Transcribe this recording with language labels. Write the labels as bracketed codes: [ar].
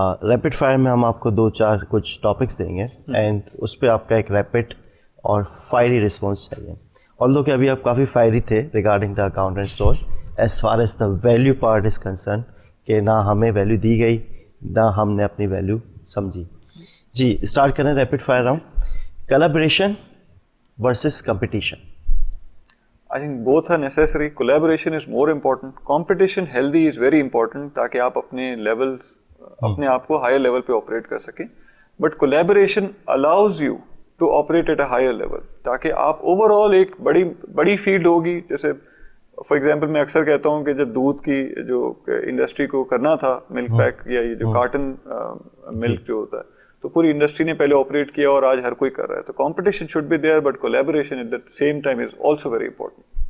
[ur] Rapid fire میں ہم آپ کو 2-4 کچھ ٹاپکس دیں گے, اینڈ اس پہ آپ کا ایک ریپڈ اور فائری رسپانس چاہیے. although کہ ابھی آپ کافی فائری تھے [en] regarding the accountant's role, as far as the value part is concerned, [ur] کہ نہ ہمیں ویلیو دی گئی نہ ہم نے اپنی ویلیو سمجھی. جی اسٹارٹ کریں rapid fire round. [en] Collaboration versus competition. I think both are necessary. Collaboration is more important. Competition healthy is very important [ur] تاکہ آپ اپنے لیول, اپنے آپ کو ہائر لیول پہ آپریٹ کر سکیں. [en] but collaboration allows you to operate at a higher level [ur] تاکہ آپ اوور آل ایک بڑی فیلڈ ہوگی. جیسے [en] for example [ur] میں اکثر کہتا ہوں کہ جب دودھ کی جو انڈسٹری کو کرنا تھا, ملک پیک یا یہ جو کارٹن ملک جو ہوتا ہے, تو پوری انڈسٹری نے پہلے آپریٹ کیا اور آج ہر کوئی کر رہا ہے. تو [en] Competition should be there but collaboration at the same time is also very important.